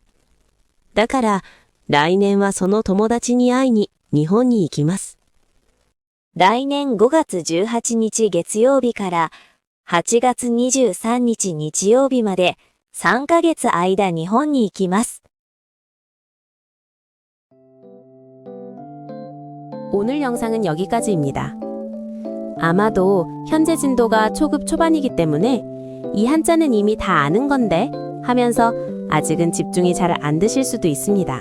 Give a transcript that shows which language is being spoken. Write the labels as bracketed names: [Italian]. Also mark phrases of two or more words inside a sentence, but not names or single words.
[Japanese] だから、来年はその友達に会いに日本に行きます。来年5月18日月曜日から8月23日日曜日まで3ヶ月間日本に行きます。 [Korean] 오늘 영상은 여기까지입니다. 아마도 현재 진도가 초급 초반이기 때문에 이 한자는 이미 다 아는 건데 하면서 아직은 집중이 잘 안 되실 수도 있습니다.